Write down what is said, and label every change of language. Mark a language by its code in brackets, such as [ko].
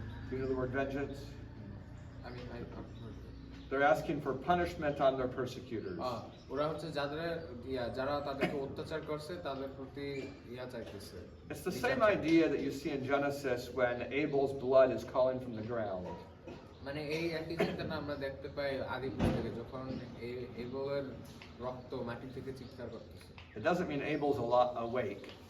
[en] You know the word vengeance? I mean, They're asking for punishment on their persecutors. [bn] ওরা হচ্ছে যারা তাদেরকে অত্যাচার করছে তাদের প্রতি ইয়া চাইতেছে। [en] It's the same idea that you see in Genesis when Abel's blood is calling from the ground. [bn] মানে এই একই চিন্তাটা আমরা দেখতে পাই আদি পুস্তকে, যখন এবলের রক্ত মাটি থেকে চিৎকার করতেছে। [en] It doesn't mean Abel's awake,